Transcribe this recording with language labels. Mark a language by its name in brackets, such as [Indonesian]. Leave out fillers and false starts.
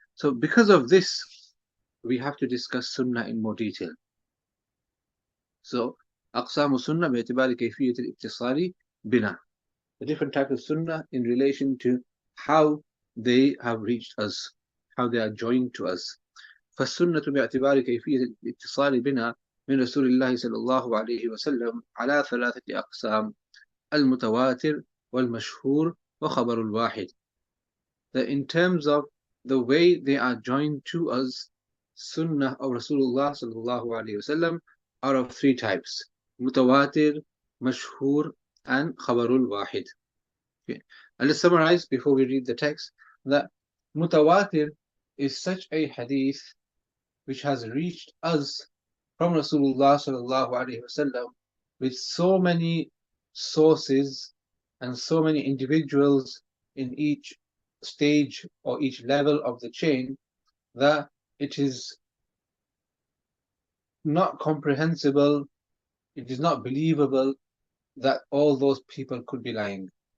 [English] So because of this, we have to discuss Sunnah in more detail. So [Arabic] أقسام السنة باعتبار كيفية الاتصال بنا, [English] the different types of Sunnah in relation to how they have reached us, how they are joined to us. [Arabic] فالسنة باعتبار كيفية الاتصال بنا من رسول الله صلى الله عليه وسلم على ثلاثة أقسام: المتواتر والمشهور وخبر الواحد. [English] That in terms of the way they are joined to us, Sunnah of Rasulullah sallallahu alaihi wasallam are of three types: mutawatir, mashhur, and khabarul wahid. Okay. And let's summarize before we read the text that mutawatir is such a hadith which has reached us from Rasulullah sallallahu alaihi wasallam with so many sources and so many individuals in each stage or each level of the chain, that it is not comprehensible, it is not believable that all those people could be lying.